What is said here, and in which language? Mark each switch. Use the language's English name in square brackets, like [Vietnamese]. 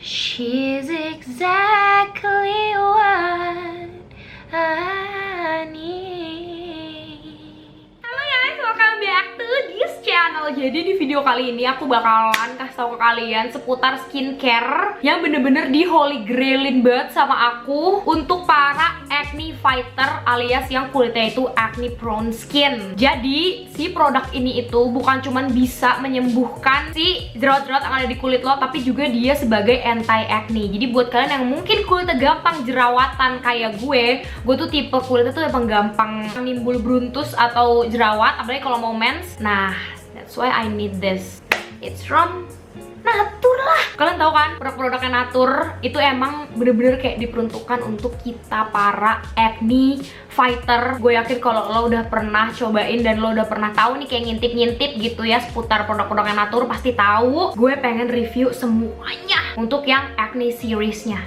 [English] She's exactly what I need. Halo guys, welcome back to this channel. [Indonesian] Jadi di video kali ini aku bakalan kasih tau ke kalian seputar skincare yang bener-bener di holy grailin banget sama aku untuk para acne fighter alias yang kulitnya itu acne prone skin. Jadi si produk ini itu bukan cuman bisa menyembuhkan si jerawat-jerawat yang ada di kulit lo, tapi juga dia sebagai anti acne. Jadi buat kalian yang mungkin kulitnya gampang jerawatan kayak gue tuh tipe kulitnya tuh emang gampang nimbul bruntus atau jerawat, apalagi kalau mau mens. [English] Nah, that's why I need this. It's from Natur lah. [Indonesian] Kalian tahu kan, produk-produknya Natur itu emang bener-bener kayak diperuntukkan untuk kita para acne fighter. Gue yakin kalau lo udah pernah cobain dan lo udah pernah tahu nih kayak ngintip-ngintip gitu ya seputar produk-produknya Natur, pasti tahu. Gue pengen review semuanya untuk yang acne seriesnya.